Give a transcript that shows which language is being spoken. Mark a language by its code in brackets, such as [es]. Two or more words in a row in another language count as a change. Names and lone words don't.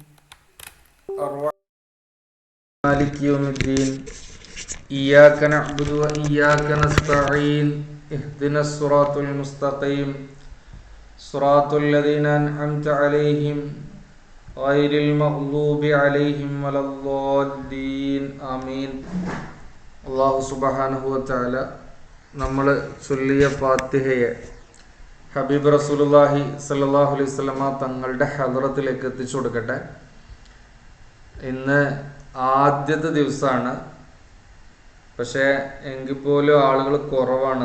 [ar] مالك يوم الدين. إياك نعبد وإياك نستعين. اهدنا الصراط المستقيم. صراط الذين أنعمت عليهم غير المغضوب عليهم ولا الضالين آمين. الله سبحانه وتعالى [ml] നമ്മൾ ചൊല്ലിയ ഫാത്തിഹയെ [ar] حبيب رسول الله صلى الله عليه وسلم [ml] തങ്ങളുടെ ഹദ്റത്തിലേക്ക് എത്തിച്ചു കൊടുക്കട്ടെ. ഇന്ന് ആദ്യത്തെ ദിവസമാണ്, പക്ഷേ എങ്കിൽ പോലും ആളുകൾ കുറവാണ്.